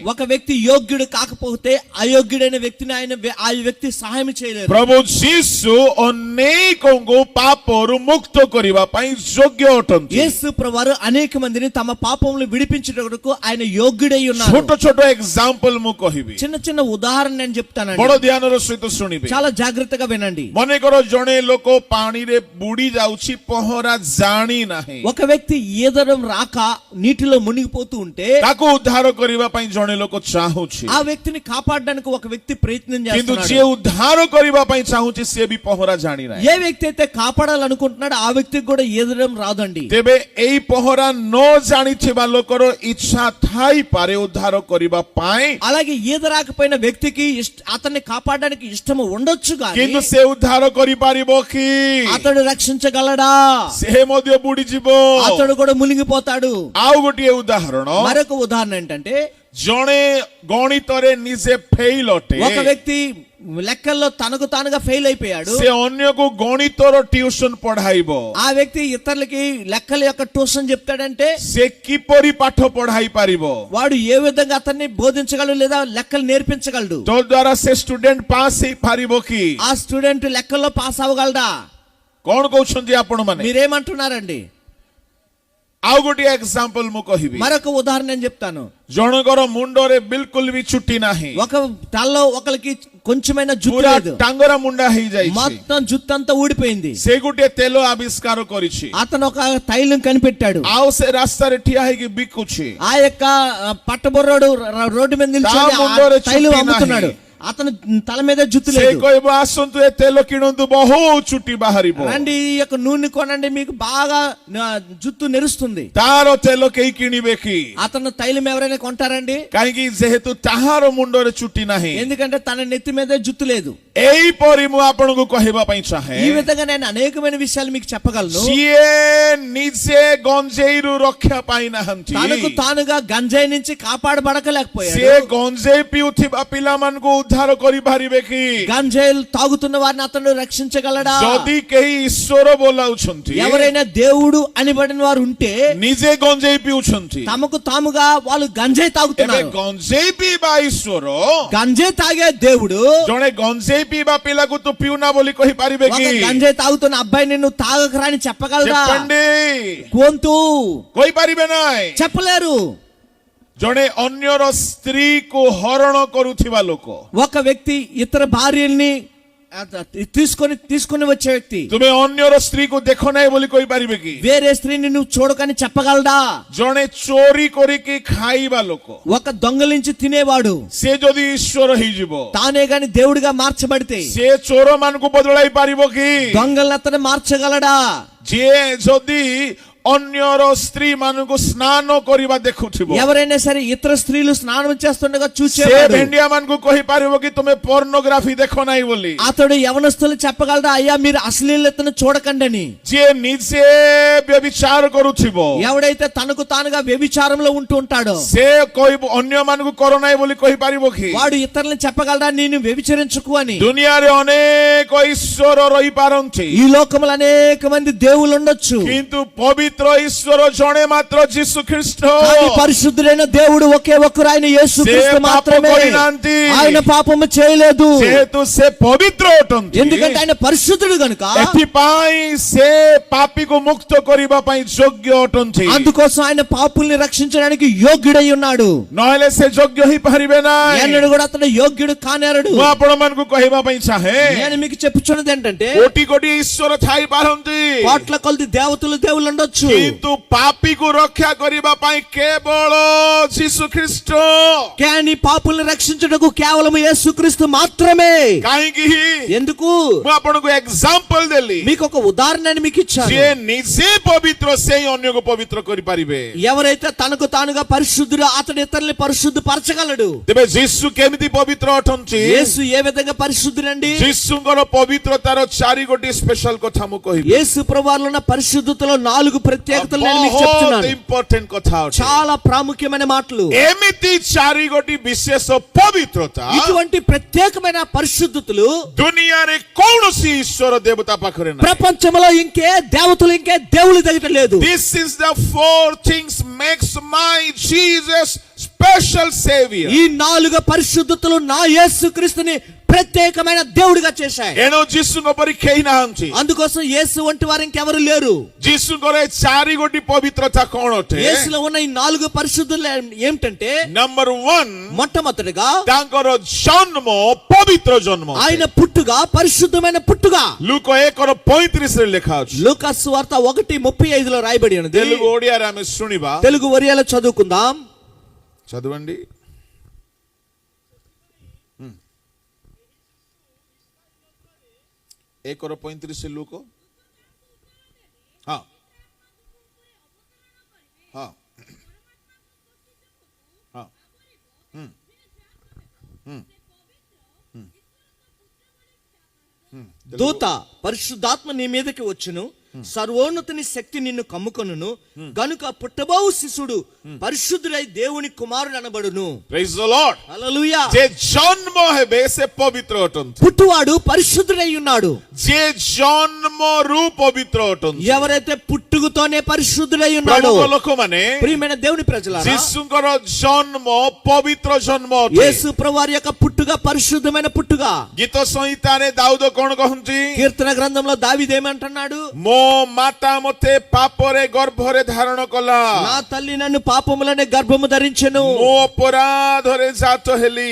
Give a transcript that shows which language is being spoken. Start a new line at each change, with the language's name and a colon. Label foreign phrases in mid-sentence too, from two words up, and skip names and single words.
Telugu: ఒక వ్యక్తి యోగ్యుడు కాకపోతే అయోగ్యుడైన వ్యక్తిని ఆ వ్యక్తి సహాయం చేయలేరు।
Odia: ପ୍ରଭୁ ଯୀଶୁ ଅନେକଙ୍କୁ ପାପରୁ ମୁକ୍ତ କରିବା ପାଇଁ ଯୋଗ୍ୟ ଅଟନ୍ତି।
Telugu: యేసు ప్రభువారు అనేక మందిని తమ పాపములు విడిపించుటకు ఆయన యోగ్యుడై ఉన్నారు।
Odia: ଛୋଟ ଛୋଟ ଏକ୍ସାମ୍ପଲ ମୁଁ କହିବି,
Telugu: చిన్న చిన్న ఉదాహరణ నేను చెప్తానండి,
Odia: ବଡ ଧ୍ୟାନର ସହିତ ଶୁଣିବେ।
Telugu: చాలా జాగ్రత్తగా వినండి।
Odia: ମନେକର ଜଣେ ଲୋକ ପାଣିରେ ବୁଡି ଯାଉଛି, ପହଁରା ଜାଣି ନାହିଁ,
Telugu: ఒక వ్యక్తి ఈదడం రాక నీటిలో మునిగిపోతూ ఉంటే
Odia: ତାକୁ ଉଦ୍ଧାର କରିବା ପାଇଁ ଜଣେ ଲୋକ ଚାହୁଁଛି,
Telugu: ఆ వ్యక్తిని కాపాడడానికి ఒక వ్యక్తి ప్రయత్నం
Odia: କିନ୍ତୁ
Telugu: చేస్తున్నాడు।
Odia: ଯିଏ ଉଦ୍ଧାର କରିବା ପାଇଁ ଚାହୁଁଛି ସିଏ ବି ପହଁରା ଜାଣି ନାହିଁ।
Telugu: ఏ వ్యక్తి అయితే కాపాడాలనుకుంటున్నాడో ఆ వ్యక్తికి కూడా ఈదడం రాదండి।
Odia: ତେବେ ଏଇ ପହଁରା ନ ଜାଣିଥିବା ଲୋକର ଇଚ୍ଛା ଥାଇପାରେ ଉଦ୍ଧାର କରିବା ପାଇଁ,
Telugu: అలాగే ఈద రాకపోయిన వ్యక్తికి అతన్ని కాపాడడానికి ఇష్టం ఉండొచ్చు కానీ
Odia: କିନ୍ତୁ ସେ ଉଦ୍ଧାର କରିପାରିବ କି?
Telugu: అతడు రక్షించగలడా?
Odia: ସେ ମଧ୍ୟ ବୁଡିଯିବ।
Telugu: అతడు కూడా మునిగిపోతాడు।
Odia: ଆଉ ଗୋଟିଏ ଉଦାହରଣ,
Telugu: మరొక ఉదాహరణ ఏంటంటే
Odia: ଜଣେ ଗଣିତରେ ନିଜେ ଫେଲ୍ ଅଟେ,
Telugu: ఒక వ్యక్తి లెక్కల్లో తనకు తానుగా ఫెయిల్ అయిపోయాడు।
Odia: ସେ ଅନ୍ୟକୁ ଗଣିତର ଟ୍ୟୁସନ ପଢାଇବ।
Telugu: ఆ వ్యక్తి ఇతరులకి లెక్కల యొక్క ట్యూషన్ చెప్తాడంటే
Odia: ସେ କିପରି ପାଠ ପଢାଇ ପାରିବ?
Telugu: వాడు ఏ విధంగా అతన్ని బోధించగలడు లేదా లెక్కలు నేర్పించగలడు?
Odia: ତ ଦ୍ୱାରା ସେ
English: student pass
Odia: ହେଇପାରିବ କି?
Telugu: ఆ స్టూడెంట్ లెక్కల్లో పాస్ అవ్వగలడా?
Odia: କଣ କହୁଛନ୍ତି ଆପଣ ମାନେ?
Telugu: మీరేమంటున్నారండి?
Odia: ଆଉ ଗୋଟିଏ ଏକ୍ସାମ୍ପଲ ମୁଁ କହିବି,
Telugu: మరొక ఉదాహరణ నేను చెప్తాను।
Odia: ଜଣଙ୍କର ମୁଣ୍ଡରେ ବିଲକୁଲ ବି ଚୁଟି ନାହିଁ,
Telugu: ఒక తలలో ఒకరికి కొంచెమైన జుట్టు
Odia: ପୁରା
Telugu: లేదు,
Odia: ଟାଙ୍ଗରା ମୁଣ୍ଡା ହେଇଯାଇଛି।
Telugu: మొత్తం జుట్టు అంతా ఊడిపోయింది।
Odia: ସେ ଗୋଟିଏ ତେଲ ଆବିଷ୍କାର କରିଛି,
Telugu: అతను ఒక తైలం కనిపెట్టాడు।
Odia: ଆଉ ସେ ରାସ୍ତାରେ ଠିଆ ହେଇକି ବିକୁଛି।
Telugu: ఆ యొక్క పట్టబొర్రోడు రోడ్డు మీద
Odia: ତା
Telugu: నిల్చొని ఆ
Odia: ମୁଣ୍ଡରେ
Telugu: తైలం
Odia: ଚୁଟି
Telugu: అమ్ముతున్నాడు।
Odia: ନାହିଁ,
Telugu: అతని తల మీద జుత్తు
Odia: ସେ
Telugu: లేదు.
Odia: କହିବ ଆସନ୍ତୁ ଏ ତେଲ କିଣନ୍ତୁ ବହୁତ ଚୁଟି ବାହାରିବ
Telugu: రండి ఈ యొక్క నూనె కొనండి మీకు బాగా జుత్తు నెరుస్తుంది.
Odia: ତାର ତେଲ କେହି କିଣିବେ କି?
Telugu: అతను తైలం ఎవరైనా కొంటారండి?
Odia: କାହିଁକି ଯେହେତୁ ତାହାର ମୁଣ୍ଡରେ ଚୁଟି ନାହିଁ.
Telugu: ఎందుకంటే తన నెత్తి మీద జుత్తు లేదు.
Odia: ଏଇପରି ମୁଁ ଆପଣଙ୍କୁ କହିବା ପାଇଁ
Telugu: ఈ
Odia: ଚାହେଁ,
Telugu: విధంగా నేను అనేకమైన విషయాలు మీకు చెప్పగలను.
Odia: ଯିଏ ନିଜେ ଗଞ୍ଜେଇରୁ ରକ୍ଷା ପାଇନାହାନ୍ତି,
Telugu: తనకు తానుగా గంజాయి నుంచి
Odia: ସେ
Telugu: కాపాడబడకలేకపోయాడు.
Odia: ଗଞ୍ଜେଇ ପିଉଥିବା ପିଲାମାନଙ୍କୁ ଉଦ୍ଧାର କରିପାରିବେ କି?
Telugu: గంజాయిలు తాగుతున్న వారిని అతను రక్షించగలడా?
Odia: ଯଦି କେହି ଈଶ୍ୱର ବୋଲାଉଛନ୍ତି,
Telugu: ఎవరైనా దేవుడు అనిబడిన వారు ఉంటే
Odia: ନିଜେ ଗଞ୍ଜେଇ ପିଉଛନ୍ତି,
Telugu: తమకు తాముగా వాళ్ళు గంజాయి
Odia: ଏବେ
Telugu: తాగుతున్నారు.
Odia: ଗଞ୍ଜେଇ ପିଇବା ଈଶ୍ୱର
Telugu: గంజాయి తాగే దేవుడు
Odia: ଜଣେ ଗଞ୍ଜେଇ ପିଇବା ପିଲାକୁ ତୁ ପିଉନା ବୋଲି କହିପାରିବେ
Telugu: ఒక
Odia: କି?
Telugu: గంజాయి తాగుతున్న అబ్బాయిని నువ్వు తాగకరా అని చెప్పగలరా? చెప్పండి, గొంతు
Odia: କହିପାରିବେ ନାହିଁ.
Telugu: చెప్పలేరు.
Odia: ଜଣେ ଅନ୍ୟର ସ୍ତ୍ରୀକୁ ହରଣ କରୁଥିବା ଲୋକ,
Telugu: ఒక వ్యక్తి ఇతర భార్యల్ని తీసుకొని వచ్చే వ్యక్తి
Odia: ତୁମେ ଅନ୍ୟର ସ୍ତ୍ରୀକୁ ଦେଖ ନାହିଁ ବୋଲି କହିପାରିବେ କି?
Telugu: వేరే స్త్రీని నువ్వు చూడకని చెప్పగలడా?
Odia: ଜଣେ ଚୋରି କରିକି ଖାଇବା ଲୋକ,
Telugu: ఒక దొంగలించి తినేవాడు
Odia: ସେ ଯଦି ଈଶ୍ୱର ହେଇଯିବ,
Telugu: తానే గాని దేవుడిగా మార్చబడితే
Odia: ସେ ଚୋର ମାନଙ୍କୁ ବଦଳାଇ ପାରିବ କି?
Telugu: దొంగల్ని అతను మార్చగలడా?
Odia: ଯିଏ ଯଦି ଅନ୍ୟର ସ୍ତ୍ରୀ ମାନଙ୍କୁ ସ୍ନାନ କରିବା ଦେଖୁଥିବ,
Telugu: ఎవరైనా సరే ఇతర స్త్రీలు స్నానం చేస్తుండగా
Odia: ସେ
Telugu: చూసేవాడు
Odia: ଭେଣ୍ଡିଆ ମାନଙ୍କୁ କହିପାରିବ କି ତୁମେ ପର୍ନୋଗ୍ରାଫି ଦେଖ ନାହିଁ ବୋଲି?
Telugu: అతడు యవనస్తులు చెప్పగలడా అయ్యా మీరు అశ్లీలతను చూడకండి అని?
Odia: ଯିଏ ନିଜେ ବ୍ୟభిଚାର କରୁଥିବ,
Telugu: ఎవడైతే తనకు తానుగా వ్యభిచారంలో ఉంటూ ఉంటాడో
Odia: ସେ କହିବ ଅନ୍ୟ ମାନଙ୍କୁ କର ନାହିଁ ବୋଲି କହିପାରିବ କି?
Telugu: వాడు ఇతరులను చెప్పగలడా నేను వ్యభిచరించకు అని?
Odia: ଦୁନିଆରେ ଅନେକ ଈଶ୍ୱର ରହିପାରନ୍ତି,
Telugu: ఈ లోకములో అనేక మంది దేవుళ్ళు ఉండొచ్చు,
Odia: କିନ୍ତୁ ପବିତ୍ର ଈଶ୍ୱର ଜଣେ ମାତ୍ର ଯୀଶୁ ଖ୍ରୀଷ୍ଟ.
Telugu: కానీ పరిశుద్ధుడైన దేవుడు ఒకే ఒక్కరు ఆయన యేసుక్రీస్తు
Odia: ସେ ପାପ
Telugu: మాత్రమే.
Odia: କରିନାହାନ୍ତି,
Telugu: ఆయన పాపము చేయలేదు
Odia: ଯେହେତୁ ସେ ପବିତ୍ର ଅଟନ୍ତି,
Telugu: ఎందుకంటే ఆయన పరిశుద్ధుడు గనుక.
Odia: ଏଥିପାଇଁ ସେ ପାପୀକୁ ମୁକ୍ତ କରିବା ପାଇଁ ଯୋଗ୍ୟ ଅଟନ୍ତି,
Telugu: అందుకోసం ఆయన పాపుల్ని రక్షించడానికి యోగ్యుడై ఉన్నాడు.
Odia: ନହେଲେ ସେ ଯୋଗ୍ୟ ହେଇପାରିବେ ନାହିଁ.
Telugu: ఎన్నడూ కూడా అతను యోగ్యుడు కానేరడు.
Odia: ମୁଁ ଆପଣମାନଙ୍କୁ କହିବା ପାଇଁ ଚାହେଁ,
Telugu: నేను మీకు చెప్పుచున్నది ఏంటంటే
Odia: କୋଟି କୋଟି ଈଶ୍ୱର ଥାଇପାରନ୍ତି,
Telugu: కోట్ల కొలది దేవుళ్ళు ఉండొచ్చు,
Odia: କିନ୍ତୁ ପାପୀକୁ ରକ୍ଷା କରିବା ପାଇଁ କେବଳ ଯୀଶୁ ଖ୍ରୀଷ୍ଟ.
Telugu: కానీ పాపుల్ని రక్షించుటకు కేవలం యేసుక్రీస్తు మాత్రమే.
Odia: କାହିଁକି?
Telugu: ఎందుకు?
Odia: ମୁଁ ଆପଣଙ୍କୁ ଏକ୍ସାମ୍ପଲ ଦେଲି,
Telugu: మీకు ఒక ఉదాహరణని మీకు ఇచ్చాను.
Odia: ଯିଏ ନିଜେ ପବିତ୍ର ସେଇ ଅନ୍ୟକୁ ପବିତ୍ର କରିପାରିବେ.
Telugu: ఎవరైతే తనకు తానుగా పరిశుద్ధుడు అతడు ఇతరుల్ని పరిశుద్ధ పరచగలడు.
Odia: ତେବେ ଯୀଶୁ କେମିତି ପବିତ୍ର ଅଟନ୍ତି?
Telugu: యేసు ఏ విధంగా పరిశుద్ధుడండి?
Odia: ଯୀଶୁଙ୍କର ପବିତ୍ରତାର 4 ଗୋଟି ସ୍ପେଶାଲ କଥା ମୁଁ କହିବି.
Telugu: యేసు ప్రభువులో ఉన్న పరిశుద్ధతలో 4 ప్రత్యేకతలు నేను మీకు
Odia: ବହୁତ
Telugu: చెప్తున్నాను.
Odia: ଇମ୍ପୋର୍ଟାଣ୍ଟ କଥା ଅଛି.
Telugu: చాలా ప్రాముఖ్యమైన మాటలు.
Odia: ଏମିତି 4 ଗୋଟି ବିଶେଷ ପବିତ୍ରତା
Telugu: ఇటువంటి ప్రత్యేకమైన పరిశుద్ధతలు
Odia: ଦୁନିଆରେ କୌଣସି ଈଶ୍ୱର ଦେବତା ପାଖରେ ନାହିଁ.
Telugu: ప్రపంచంలో ఇంకే దేవతలు ఇంకే దేవుడి దగ్గర లేదు.
English: This is the 4 things makes my Jesus special savior.
Telugu: ఈ 4 పరిశుద్ధతలు నా యేసుక్రీస్తుని ప్రత్యేకమైన దేవుడిగా చేశాయి.
Odia: ଏଣୁ ଯୀଶୁଙ୍କ ପରି କେହି ନାହାନ୍ତି.
Telugu: అందుకోసం యేసు వంటి వారు ఇంకెవరు లేరు.
Odia: ଯୀଶୁଙ୍କର ଏ 4 ଗୋଟି ପବିତ୍ରତା କଣ ଅଟେ?
Telugu: యేసులో ఉన్న ఈ 4 పరిశుద్ధులు ఏమిటంటే,
Odia: ନମ୍ବର 1,
Telugu: మొట్టమొదటిగా
Odia: ତାଙ୍କର ଜନ୍ମ ପବିତ୍ର ଜନ୍ମ.
Telugu: ఆయన పుట్టుగా పరిశుద్ధమైన పుట్టుగా.
Odia: ଲୁକ 1:35 ରେ ଲେଖା ଅଛି.
Telugu: లూకాసు వార్త 1:35లో రాయబడి ఉన్నది.
Odia: తెలుగు ଓଡ଼ିଆରେ ଆମେ ଶୁଣିବା.
Telugu: తెలుగు ఒరియాలో చదువుకుందాం. చదవండి. 1:35 ଲୁକ. ହଁ ହଁ ହଁ దూత పరిశుద్ధాత్మ నీ మీదకి వచ్చును, సర్వోన్నతుని శక్తి నిన్ను కమ్ముకొనును, గనుక పుట్టబోవు శిశుడు పరిశుద్ధుడై దేవుని కుమారుడు అనబడును.
English: Praise the Lord.
Telugu: హల్లెలూయా.
Odia: ଯେ ଜନ୍ମ ହେବେ ସେ ପବିତ୍ର ଅଟନ୍ତି.
Telugu: పుట్టువాడు పరిశుద్ధుడై ఉన్నాడు.
Odia: ଯେ ଜନ୍ମରୁ ପବିତ୍ର ଅଟନ୍ତି.
Telugu: ఎవరైతే పుట్టుకతోనే పరిశుద్ధుడై ఉన్నాడో.
Odia: ପ୍ରଭୁଙ୍କ ଲୋକମାନେ,
Telugu: ప్రియమైన దేవుని ప్రజలారా,
Odia: ଯୀଶୁଙ୍କର ଜନ୍ମ ପବିତ୍ର ଜନ୍ମ ଅଟେ.
Telugu: యేసు ప్రభువారి యొక్క పుట్టుక పరిశుద్ధమైన పుట్టుక.
Odia: ଗୀତ ସଂହିତାରେ ଦାଉଦ କଣ କହନ୍ତି?
Telugu: కీర్తన గ్రంథంలో దావీదు ఏమంటున్నాడు?
Odia: ମୋ ମାତା ମୋତେ ପାପରେ ଗର୍ଭରେ ଧାରଣ କଲା,
Telugu: నా తల్లి నన్ను పాపములనే గర్భము ధరించెను,
Odia: ମୋ ଅପରାଧରେ ଜାତ ହେଲି.